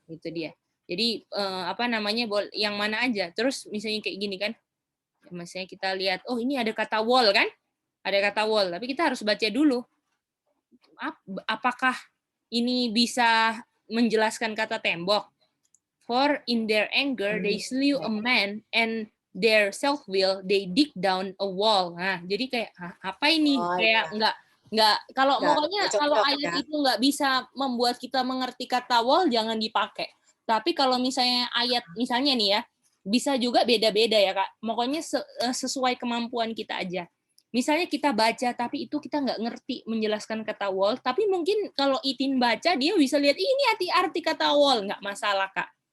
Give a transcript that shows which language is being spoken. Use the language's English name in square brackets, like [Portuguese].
[Indonesian] Itu dia. Jadi apa namanya, yang mana aja. Terus misalnya kayak gini kan, misalnya kita lihat, oh ini ada kata wall kan? Ada kata wall, tapi kita harus baca dulu. Apakah ini bisa menjelaskan kata tembok? [English] For in their anger they slew a man and their self-will they dig down a wall. [Indonesian] Nah, jadi kayak apa ini? Kayak nggak kalau pokoknya kalau ayat itu nggak bisa membuat kita mengerti kata wall jangan dipakai. Tapi kalau misalnya ayat misalnya nih ya, bisa juga beda-beda ya, Kak. Pokoknya sesuai kemampuan kita aja. Misalnya kita baca tapi itu kita nggak ngerti menjelaskan kata wall, tapi mungkin kalau Itin baca dia bisa lihat ini arti kata wall, nggak masalah, Kak.